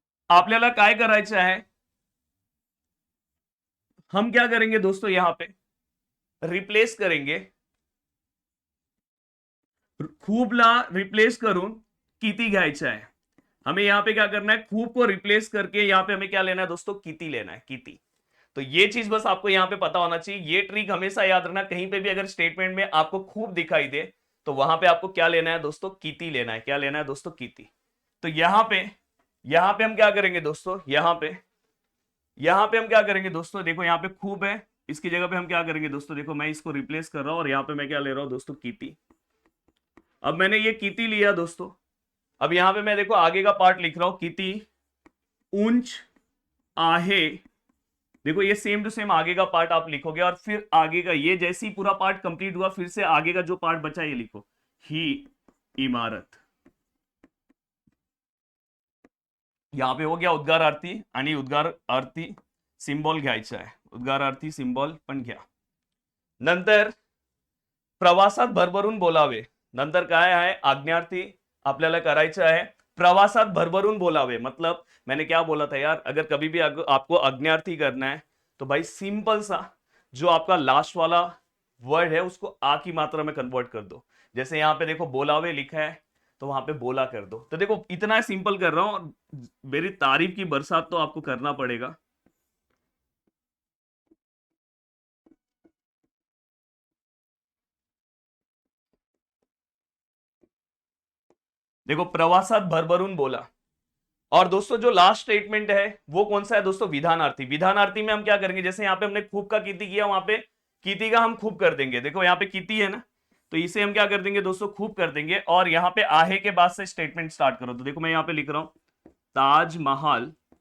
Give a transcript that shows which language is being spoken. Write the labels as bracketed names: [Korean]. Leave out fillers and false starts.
[Marathi] आपल्याला काय करायचं आहे? [Hindi] हम क्या करेंगे दोस्तों? यहां पे रिप्लेस करेंगे. [Marathi] खूपला रिप्लेस करून किती घ्यायचं आहे. [Hindi] हमें यहां पे क्या करना है? खूब को रिप्लेस करके यहां पे हमें क्या लेना है दोस्तों? [Marathi] किती लेना है. किती. [Hindi] तो ये चीज बस आपको यहां पे पता होना चाहिए. ये ट्रिक हमेशा याद रखना. कहीं पे भी अगर स्टेटमेंट में आपको खूब दिखाई दे तो वहां पे आपको क्या लेना है दोस्तों? किती लेना है. क्या लेना है दोस्तों? किती. तो यहां पे हम क्या करेंगे दोस्तों? यहां पे हम क्या करेंगे दोस्तों? देखो यहां पे खूब है, इसकी जगह पे हम क्या करेंगे दोस्तों? देखो मैं इसको रिप्लेस कर रहा हूं और यहां पे मैं क्या ले रहा हूं दोस्तों? किती. अब मैंने ये किती लिया दोस्तों. अब यहां पे मैं देखो आगे का पार्ट लिख रहा हूं. [Marathi] किती उंच आहे. [Hindi] देखो ये सेम टू सेम आगे का पार्ट आप लिखोगे और फिर आगे का ये जैसे ही पूरा पार्ट कंप्लीट हुआ फिर से आगे का जो पार्ट बचा ये लिखो. [Marathi] ही इमारत. [Hindi] यहां पे हो गया [Marathi] उद्गारार्थी आणि उद्गारार्थी सिंबॉल घ्यायचा आहे. उद्गारार्थी सिंबॉल पण घ्या. नंतर प्रवासात भरभरून बोलावे. नंतर काय आहे? आज्ञार्थी आपल्याला करायचं आहे. प्रवासात भरभरून बोलावे [Hindi] मतलब मैंने क्या बोला था यार? अगर कभी भी आपको आज्ञार्थी करना है तो भाई सिंपल सा जो आपका लास्ट वाला वर्ड है उसको आ की मात्रा में कन्वर्ट कर दो. जैसे यहां पे देखो बोलावे लिखा है तो वहां पे बोला कर दो. तो देखो इतना सिंपल कर रहा हूं और मेरी तारीफ की बरसात तो आपको करना पड़ेगा. [Marathi] देखो प्रवासात भरभरून बोला. [Hindi] और दोस्तों जो लास्ट स्टेटमेंट है वो कौन सा है दोस्तों? विधानार्थी. विधानार्थी में हम क्या करेंगे? जैसे यहां पे हमने [Marathi] खूब का किती [Hindi] किया वहां पे किती का हम खूब कर देंगे. देखो यहां पे किती है ना, तो इसे हम क्या कर देंगे दोस्तों? खूब कर देंगे. और यहां पे आहे के बाद से स्टेटमेंट स्टार्ट करो. तो देखो मैं यहां पे लिख रहा हूं ताजमहल